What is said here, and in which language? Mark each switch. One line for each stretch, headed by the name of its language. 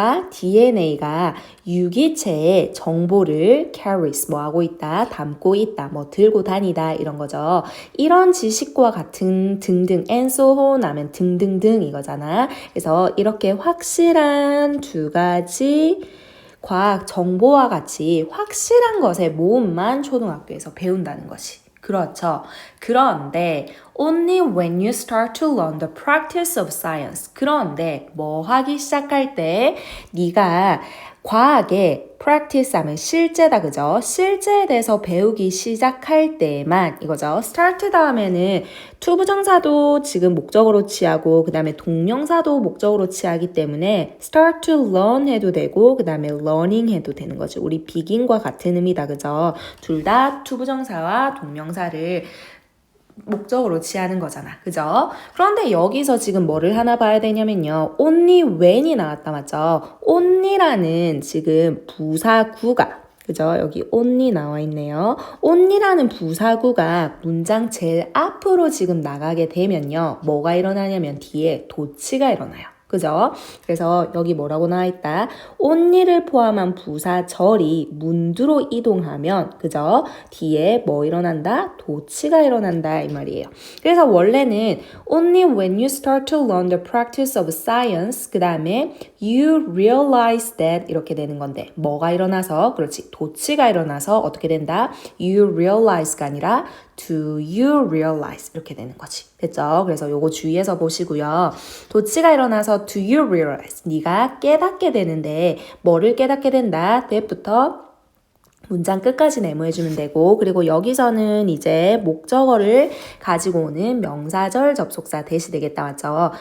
Korean: DNA가 유기체의 정보를 carries, 하고 있다, 담고 있다, 들고 다니다, 이런 거죠. 이런 지식과 같은 등등,
English: and so on
Korean: 하면 등등등 이거잖아. 그래서 이렇게 확실한 두 가지 과학 정보와 같이 확실한 것의 모음만 초등학교에서 배운다는 것이. 그렇죠. 그런데
English: only when you start to learn the practice of science.
Korean: 그런데 하기 시작할 때 네가 과학의 practice 하면 실제다, 그죠? 실제에 대해서 배우기 시작할 때만 이거죠. start 다음에는 to 부정사도 지금 목적으로 취하고 그 다음에 동명사도 목적으로 취하기 때문에 start to learn 해도 되고 그 다음에 learning 해도 되는 거죠. 우리 begin과 같은 의미다, 그죠? 둘 다 to 부정사와 동명사를 목적으로 취하는 거잖아. 그죠? 그런데 여기서 지금 뭐를 하나 봐야 되냐면요. only when이 나왔다, 맞죠? only라는 지금 부사구가, 그죠? 여기 only 나와 있네요. only라는 부사구가 문장 제일 앞으로 지금 나가게 되면요. 뭐가 일어나냐면 뒤에 도치가 일어나요. 그죠? 그래서 여기 뭐라고 나와 있다? only를 포함한 부사절이 문두로 이동하면, 그죠? 뒤에 뭐 일어난다? 도치가 일어난다, 이 말이에요. 그래서 원래는
English: only when you start to learn the practice of science,
Korean: 그 다음에
English: you realize that
Korean: 이렇게 되는 건데, 뭐가 일어나서? 그렇지, 도치가 일어나서 어떻게 된다? you realize가 아니라
English: do you realize
Korean: 이렇게 되는 거지. 됐죠? 그래서 요거 주의해서 보시고요. 도치가 일어나서 do you realize, 네가 깨닫게 되는데 뭐를 깨닫게 된다? that부터 문장 끝까지 네모해주면 되고, 그리고 여기서는 이제 목적어를 가지고 오는 명사절 접속사 대시 되겠다, 맞죠?